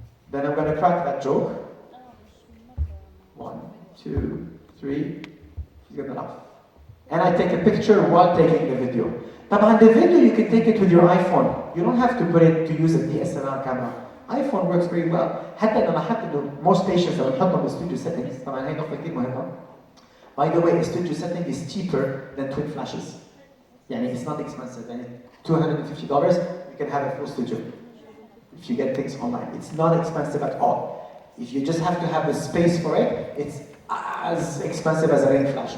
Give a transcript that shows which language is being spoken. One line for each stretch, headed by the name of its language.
English: Then I'm going to crack that joke. 1, 2, 3. She's going to laugh. And I take a picture while taking the video.
Arabic: طبعا
English: the video you can take it with your iPhone. You don't have to put it to use a DSLR camera. iPhone works very well.
Arabic: حتى أنا لاحظت إنه
English: most patients
Arabic: لما نحطهم بالstudio settings طبعا هي نقطة كثير مهمة.
English: By the way, a studio setting is cheaper than twin flashes.
Arabic: يعني
English: it's not expensive.
Arabic: يعني
English: $250 you can have a full studio. If you get things online, it's not expensive at all. If you just have to have the space for it, it's as expensive as a rain flash.